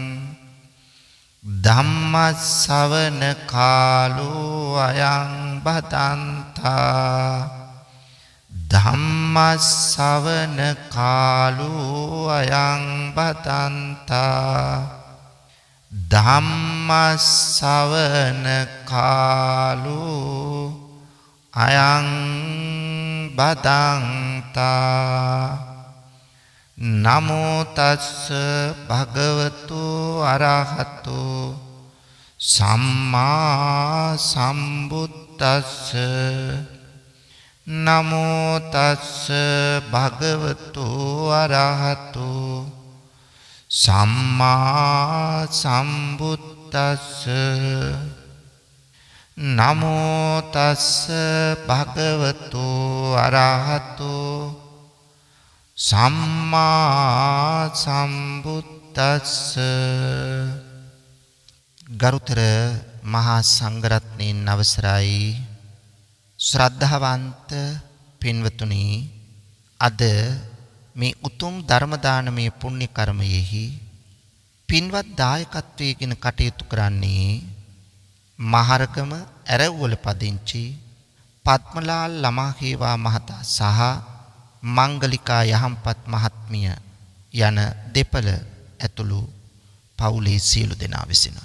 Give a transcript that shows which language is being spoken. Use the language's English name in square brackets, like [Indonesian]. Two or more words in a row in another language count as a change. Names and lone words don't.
[Pali] ධම්ම ශ්‍රවණ කාලෝ අයං බදන්තා ධම්ම ශ්‍රවණ කාලෝ අයං බදන්තා ධම්ම ශ්‍රවණ කාලෝ අයං බදන්තා නමෝ තස්ස භගවතු අරහතු සම්මා සම්බුද්දස්ස නමෝ තස්ස භගවතු අරහතු සම්මා සම්බුද්දස්ස නමෝ තස්ස භගවතු අරහතු සම්මා සම්බුද්දස්ස [Sinhala] තස්ස ගරුතර මහා සංඝරත්නයන් අවසරයි ශ්‍රද්ධාවන්ත පින්වතුනි අද මේ උතුම් ධර්ම දානමය පුණ්‍ය කර්මයෙහි පින්වත් දායකත්වයෙන් කටයුතු කරන්නේ මහරගම ඇරවුවල පදිංචි පද්මලාල් ළමාහේවා මහතා සහ මංගලිකා යහම්පත් මහත්මිය යන දෙපළ ඇතුළු පවුලේ සියලු දෙනා විසිනුයි.